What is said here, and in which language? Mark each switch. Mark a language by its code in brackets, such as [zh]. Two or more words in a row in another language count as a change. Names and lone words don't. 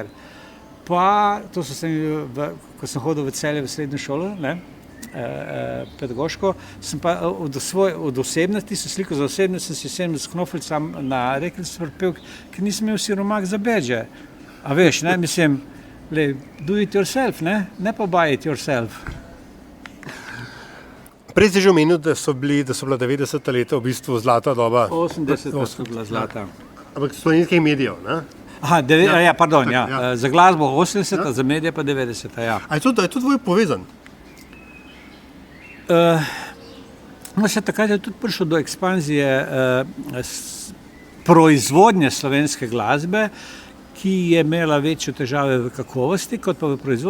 [sl] Pa, to so se mi, ko sem hodil v Celje v srednjo šolo, ne, pedagoško, sem pa od osebnosti, so sliko za osebnost, sem si vsem s knoflicam na rekelcu vrpel, ker nisem imel siromak za bedže. A veš, ne, mislim, [en] do it yourself, [sl] ne pa [en] buy it yourself. [sl] Prej si že omenil, da so bila 90. leta v bistvu zlata doba. 80. so bila zlata. Ampak slovenskih medijev, ne? Aha, pardon. Za glasbo 80, za medije pa 90. Ja. A je to dvoje povezan? Takrat je tudi prišlo do ekspanzije proizvodnje slovenske glasbe, ki je imela večje težave v kakovosti kot pa v proizvodnji.